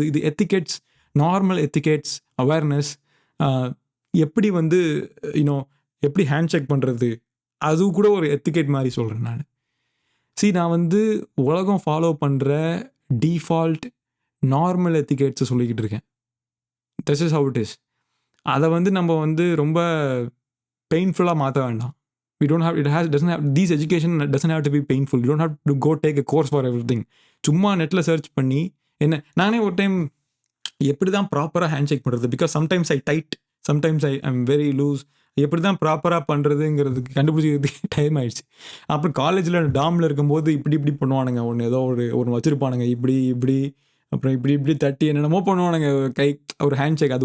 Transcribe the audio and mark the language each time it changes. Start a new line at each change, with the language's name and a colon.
Tamil: இது எத்திகேட்ஸ், normal எத்திகேட்ஸ், awareness, எப்படி வந்து எப்படி ஹேண்ட் செக் பண்ணுறது, அது கூட ஒரு எத்திகேட் மாதிரி சொல்கிறேன் நான். நான் வந்து உலகம் ஃபாலோ பண்ணுற டிஃபால்ட் நார்மல் எத்திகேட்ஸை சொல்லிக்கிட்டு இருக்கேன்.
English: This is how it is.
Tamil: அதை வந்து நம்ம வந்து ரொம்ப பெயின்ஃபுல்லாக மாற்ற வேண்டாம்.
English: We don't have, doesn't have, these education doesn't have to be painful. You don't have to go take a course for everything.
Tamil: சும்மா நெட்டில் சர்ச் பண்ணி நானே ஒரு டைம் எப்படி தான் ப்ராப்பராக ஹேண்ட் செக் பண்ணுறது,
English: because sometimes I tight, sometimes I am very loose,
Tamil: எப்படி தான் ப்ராப்பராக பண்ணுறதுங்கிறதுக்கு கண்டுபிடிச்சிக்கிறதுக்கு டைம் ஆயிடுச்சு. அப்புறம் காலேஜில் டாமில் இருக்கும்போது இப்படி பண்ணுவானுங்க, ஏதோ ஒன்று வச்சுருப்பானுங்க, இப்படி அப்புறம் இப்படி தட்டி என்னென்னமோ பண்ணுவானுங்க கை, ஒரு ஹேண்ட் ஷேக்.